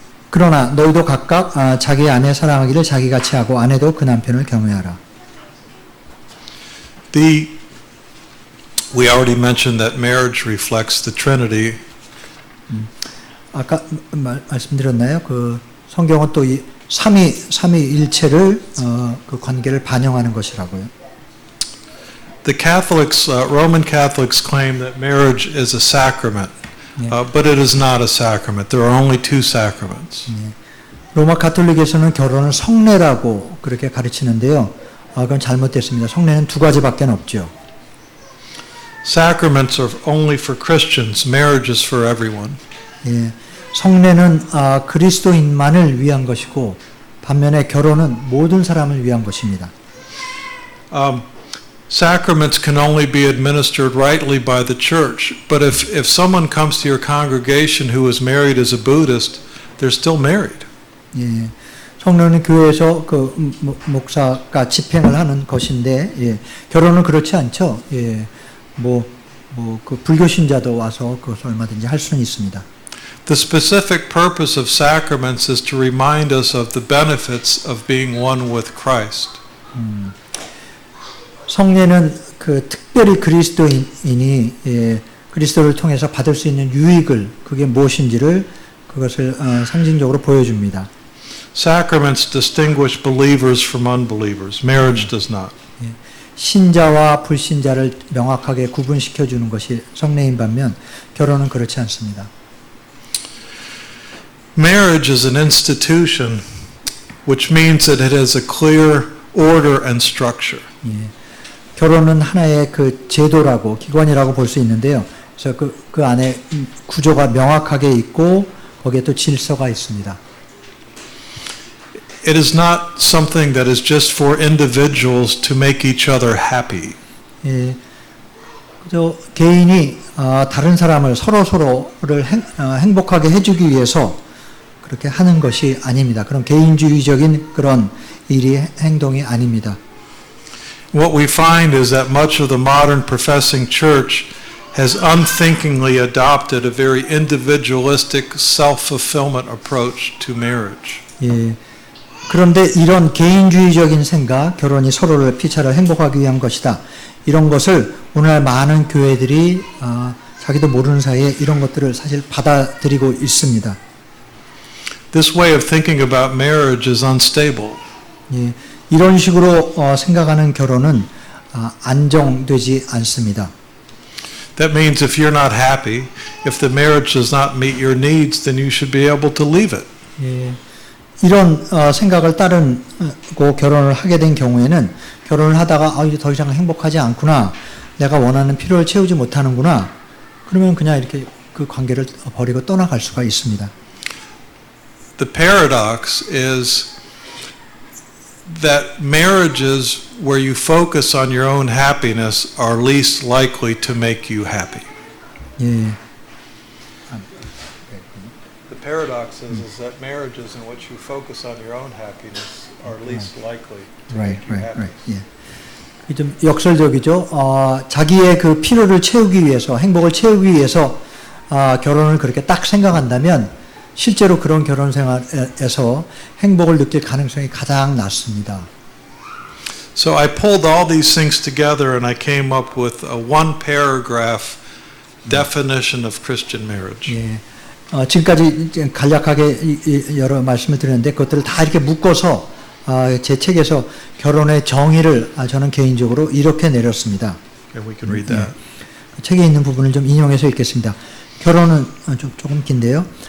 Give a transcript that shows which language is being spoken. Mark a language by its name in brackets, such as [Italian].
[Korean] 그러나 너희도 각각 자기 아내 사랑하기를 자기같이 하고 아내도 그 남편을 경외하라. [English] We already mentioned that marriage reflects the Trinity. [Korean] 아까 말씀드렸나요? 그 성경은 또 이 삼위일체를 그 관계를 반영하는 것이라고요. [English] The Catholics, Roman Catholics, claim that marriage is a sacrament, but it is not a sacrament. There are only two sacraments. [Korean] 로마 가톨릭에서는 결혼을 성례라고 그렇게 가르치는데요. 그건 잘못됐습니다. 성례는 두 가지밖에 없죠. [English] Sacraments are only for Christians. Marriage is for everyone. [Korean] 예, 성례는 그리스도인만을 위한 것이고 반면에 결혼은 모든 사람을 위한 것입니다. [English] Sacraments can only be administered rightly by the church, but if someone comes to your congregation who is married as a Buddhist, they're still married. [Korean] 예, 성례는 교회에서 그 목사가 집행을 하는 것인데 예, 결혼은 그렇지 않죠. 예, 그 불교 신자도 와서 그것을 얼마든지 할 수는 있습니다. [English] The specific purpose of sacraments is to remind us of the benefits of being one with Christ. [Korean] 성례는 그 특별히 그리스도인이 그리스도를 통해서 받을 수 있는 유익을 그게 무엇인지를 그것을 상징적으로 보여줍니다. [English] Sacraments distinguish believers from unbelievers. Marriage does not. [Korean] 신자와 불신자를 명확하게 구분시켜 주는 것이 성례인 반면 결혼은 그렇지 않습니다. [English] Marriage is an institution, which means that it has a clear order and structure. [Korean] 예, 결혼은 하나의 그 제도라고 기관이라고 볼 수 있는데요. 그래서 그 안에 구조가 명확하게 있고 거기에 또 질서가 있습니다. [English] It is not something that is just for individuals to make each other happy. [Korean] 예, 그저 개인이 다른 사람을 서로를 행복하게 해주기 위해서 그렇게 하는 것이 아닙니다. 그런 개인주의적인 그런 일이 행동이 아닙니다. [English] What we find is that much of the modern professing church has unthinkingly adopted a very individualistic self-fulfillment approach to marriage. [Korean] 예. 그런데 이런 개인주의적인 생각, 결혼이 서로를 피차를 행복하기 위한 것이다. 이런 것을 오늘날 많은 교회들이 자기도 모르는 사이에 이런 것들을 사실 받아들이고 있습니다. [English] This way of thinking about marriage is unstable. [Korean] 예. 이런 식으로 생각하는 결혼은 안정되지 않습니다. [English] That means if you're not happy, if the marriage does not meet your needs, then you should be able to leave it. [Korean] 예. 이런 생각을 따르고 결혼을 하게 된 경우에는 결혼을 하다가 이제 더 이상 행복하지 않구나. 내가 원하는 필요를 채우지 못하는구나. 그러면 그냥 이렇게 그 관계를 버리고 떠나갈 수가 있습니다. [English] The paradox is that marriages where you focus on your own happiness are least likely to make you happy. [Korean] 예. [English] The paradox is that marriages in which you focus on your own happiness are least likely to make you happy. [Korean] 예. 좀 역설적이죠. 자기의 그 필요를 채우기 위해서, 행복을 채우기 위해서 결혼을 그렇게 딱 생각한다면 실제로 그런 결혼 생활에서 행복을 느낄 가능성이 가장 낮습니다. [English] So I pulled all these things together and I came up with a one paragraph definition of Christian marriage. [Korean] 예. 지금까지 간략하게 여러 말씀을 드렸는데 그것들을 다 이렇게 묶어서 제 책에서 결혼의 정의를 저는 개인적으로 이렇게 내렸습니다. [English] And we can read that. [Korean] 예. 책에 있는 부분을 좀 인용해서 읽겠습니다. 결혼은 조금 긴데요.